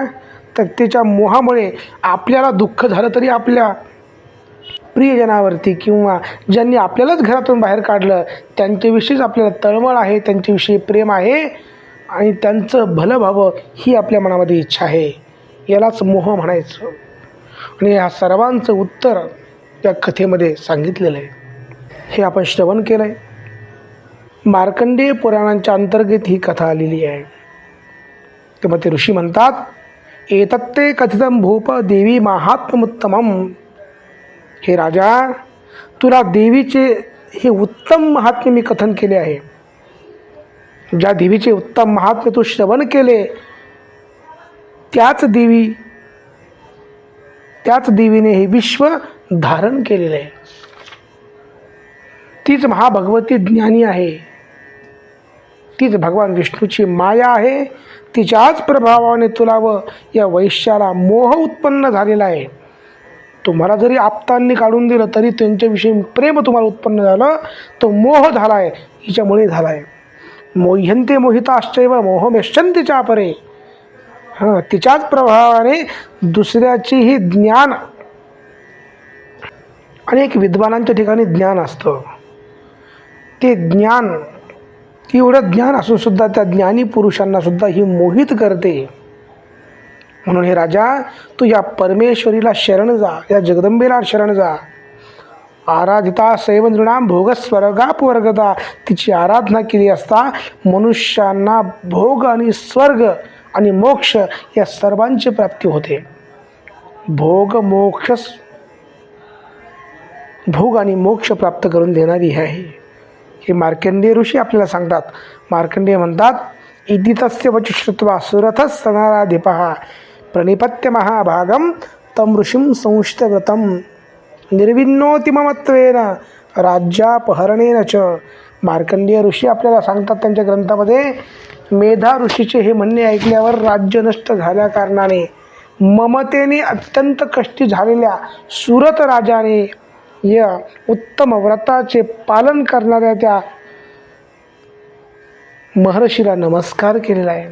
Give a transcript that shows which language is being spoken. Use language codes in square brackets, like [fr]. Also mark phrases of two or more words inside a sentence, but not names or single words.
[mr] तर तिच्या मोहामुळे आपल्याला दुःख झालं तरी आपल्या प्रियजनावरती किंवा ज्यांनी आपल्यालाच घरातून बाहेर काढलं त्यांच्याविषयीच आपल्याला तळमळ आहे, त्यांच्याविषयी प्रेम आहे आणि त्यांचं भलं व्हावं ही आपल्या मनामध्ये इच्छा आहे। यालाच मोह म्हणायचं। आणि ह्या सर्वांचं उत्तर या कथेमध्ये सांगितलेलं आहे, हे आपण श्रवण केलं आहे। मार्कंडेय पुराणांच्या अंतर्गत ही कथा आलेली आहे। तेव्हा ते ऋषी म्हणतात, [sa] एतत्ते कथितं भूप देवी महात्म्योत्तमम। [mr] हे राजा, तुला देवीचे हे उत्तम महात्म्य मी कथन केले आहे। ज्या देवीचे उत्तम महात्म्य तू श्रवण केले त्याच देवीने हे विश्व धारण केलेले आहे। तीच महाभगवती ज्ञानी आहे, तीच भगवान विष्णूची माया आहे। तिच्याच प्रभावाने तुला व या वैश्याला मोह उत्पन्न झालेला आहे। तुम्हाला जरी आप्तांनी काढून दिलं तरी त्यांच्याविषयी प्रेम तुम्हाला उत्पन्न झालं, तो मोह झाला आहे, हिच्यामुळे झाला आहे। [sa] मोह्यंते मोहिताश्चैव मोहमेष्यन्ते चापरे। [mr] तिच्याच प्रभावाने दुसऱ्याचीही ज्ञान, अनेक विद्वानांच्या ठिकाणी ज्ञान असतं, ते ज्ञान एवढं ज्ञान असून सुद्धा त्या ज्ञानी पुरुषांना सुद्धा ही मोहित करते। म्हणून हे राजा, तू या परमेश्वरीला शरण जा, या जगदंबेला शरण जा। [sa] आराधिता सैव नृणां भोगस्वर्गापवर्गता। [mr] तिची आराधना केली असता मनुष्यांना भोग आणि स्वर्ग आणि मोक्ष या सर्वांची प्राप्ती होते। भोग आणि मोक्ष प्राप्त करून देणारी आहे। हे मार्कंडेय ऋषी आपल्याला सांगतात। मार्कंडेय म्हणतात, [sa] इति तस्य वच श्रुत्वा सुरथः सनराधिपः प्रणिपत्य महाभागम तम ऋषिं संश्रितव्रतं निर्विन्नोति ममत्वेन राज्यापहरणेन च [mr] मार्कंडेय ऋषी आपल्याला सांगतात त्यांच्या ग्रंथामध्ये, मेधा ऋषीचे हे म्हणणे ऐकल्यावर राज्य नष्ट झाल्या कारणाने ममतेने अत्यंत कष्टी झालेल्या सुरत राजाने या उत्तम व्रताचे पालन करणाऱ्या त्या महर्षीला नमस्कार केलेला आहे.